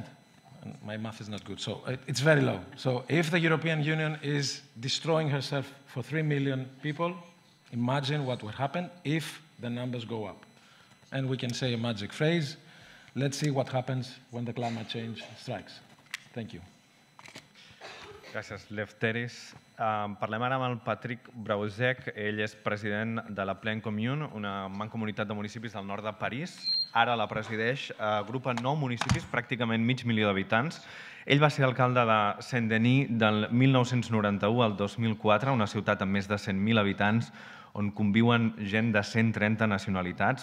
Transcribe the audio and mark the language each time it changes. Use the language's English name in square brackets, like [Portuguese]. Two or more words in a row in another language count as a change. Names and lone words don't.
[English] My math is not good, so it's very low. So if the European Union is destroying herself for 3 million people, imagine what would happen if the numbers go up. And we can say a magic phrase, let's see what happens when the climate change strikes. Thank you. [Catalan] Gràcies, Lefteris. Parlem ara amb el Patrick Brauzek. Ell és president de la Plaine Commune, una mancomunitat de municipis del nord de París. Ara la presideix, agrupa 9 municipis, pràcticament mig milió d'habitants. Ell va ser alcalde de Saint-Denis del 1991 al 2004, una ciutat amb més de 100.000 habitants, on conviuen gent de 130 nacionalitats.